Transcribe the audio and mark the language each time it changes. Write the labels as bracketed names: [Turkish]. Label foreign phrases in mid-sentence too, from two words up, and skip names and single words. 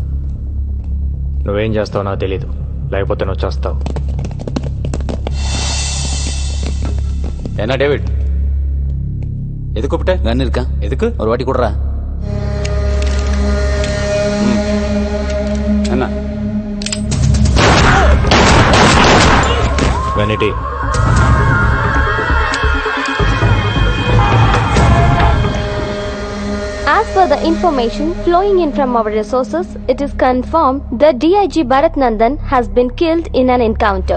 [Telugu] నువ్వేం చేస్తావు నాకు తెలీదు, లేకపోతే నువ్వు చేస్తావు. [Tamil] என்ன டேவிட், எது கூப்பிட்ட? கன் இருக்கா எதுக்கு? ஒரு வாட்டி கொடுறா. என்ன వెనిటీ, [English] As per the information flowing in from our resources, it is confirmed that DIG Bharat Nandan has been killed in an encounter.